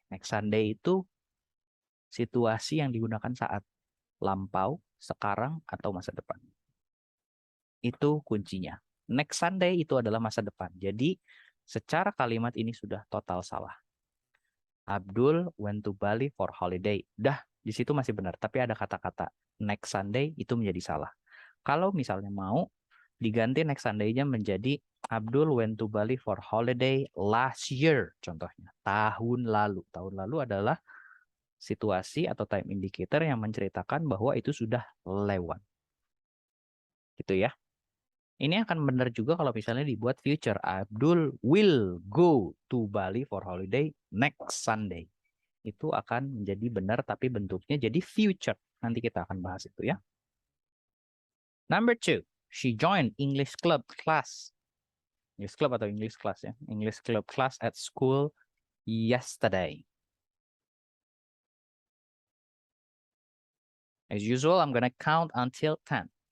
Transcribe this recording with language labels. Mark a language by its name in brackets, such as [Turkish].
[Indonesian] Next Sunday itu situasi yang digunakan saat lampau, sekarang, atau masa depan. Itu kuncinya. Next Sunday itu adalah masa depan. Jadi secara kalimat ini sudah total salah. [English] Abdul went to Bali for holiday. [Indonesian] Dah, di situ masih benar. Tapi ada kata-kata next Sunday itu menjadi salah. Kalau misalnya mau diganti next Sunday-nya menjadi [English] Abdul went to Bali for holiday last year. [Indonesian] Contohnya, tahun lalu. Tahun lalu adalah situasi atau time indicator yang menceritakan bahwa itu sudah lewat. Gitu ya. Ini akan benar juga kalau misalnya dibuat future. [English] Abdul will go to Bali for holiday next Sunday. [Indonesian] Itu akan menjadi benar tapi bentuknya jadi future. Nanti kita akan bahas itu ya. [English] Number 2. She joined English club class. English club atau English class ya. English club class at school yesterday. As usual, I'm gonna count until 10.